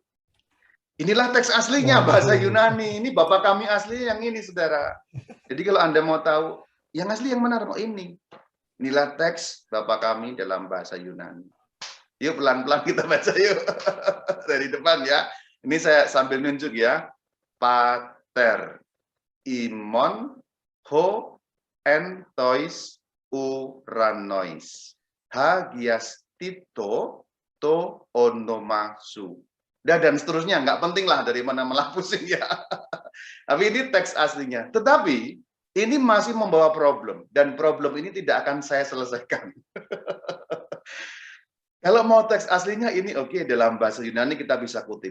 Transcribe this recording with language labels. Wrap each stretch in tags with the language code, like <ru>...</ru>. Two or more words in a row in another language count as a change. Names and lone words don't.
<id>Inilah teks aslinya bahasa Yunani. Ini Bapak kami asli yang ini, saudara. Jadi kalau Anda mau tahu, yang asli yang benar, oh ini. Inilah teks Bapak kami dalam bahasa Yunani. Yuk pelan-pelan kita baca yuk. Dari depan ya. Ini saya sambil nunjuk ya.</id> <el>Πάτερ ἡμῶν ὁ ἐν τοῖς οὐρανοῖς. ἁγιασθήτω τὸ ὄνομά σου.</el> <id>Dan seterusnya, nggak penting lah dari mana malah pusing ya. Tapi ini teks aslinya. Tetapi ini masih membawa problem. Dan problem ini tidak akan saya selesaikan. Kalau mau teks aslinya ini oke, dalam bahasa Yunani kita bisa kutip.</id>